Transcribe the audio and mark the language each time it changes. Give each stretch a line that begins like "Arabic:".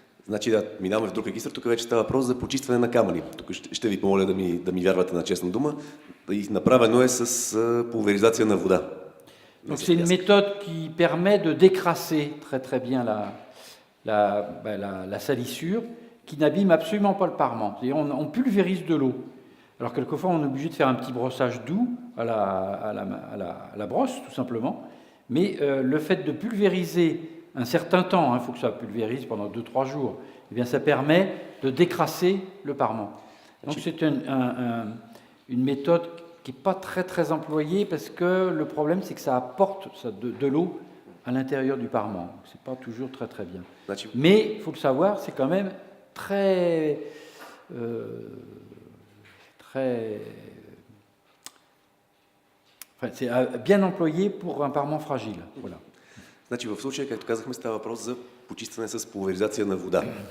Bulgarian: Значи да, минаваме в друг регистър, тук вече става въпрос за почистване на камъни. Тук ще ви помоля да ми вярвате на честна дума. И направено е с пулверизация на вода.
French: Donc c'est une méthode qui permet de décrasser très très bien la salissure, qui n'abîme absolument pas le parement. C'est-à-dire on pulvérise de l'eau. Alors quelquefois on est obligé de faire un petit brossage doux à la brosse tout simplement, mais le fait de pulvériser un certain temps, il faut que ça pulvérise pendant 2-3 jours, eh bien ça permet de décrasser le parement. Donc c'est une méthode qui n'est pas très très employée parce que le problème c'est que ça apporte de l'eau à l'intérieur du parement. Ce n'est pas toujours très très bien.
Bulgarian: Значи,
French: Mais il faut le savoir, c'est quand même très enfin, c'est bien employé pour un parement fragile. Voilà.
Bulgarian: значи в случая, както казахме, става въпрос за почистване с пулверизация на вода.